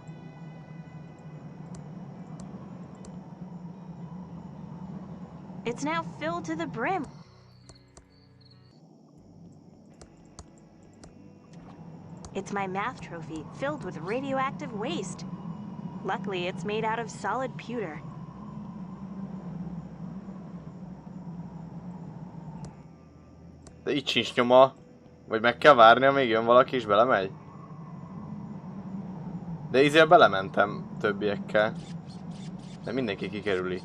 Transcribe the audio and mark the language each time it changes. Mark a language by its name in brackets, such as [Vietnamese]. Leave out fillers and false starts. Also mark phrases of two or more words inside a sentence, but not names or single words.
[English] It's now filled to the brim. It's my math trophy, filled with radioactive waste. Luckily, it's made out of solid pewter. [Hungarian] De itt sincs nyoma. Vagy meg kell várni, amíg jön valaki és belemegy. De ízzel belementem többiekkel. De mindenki kikerüli.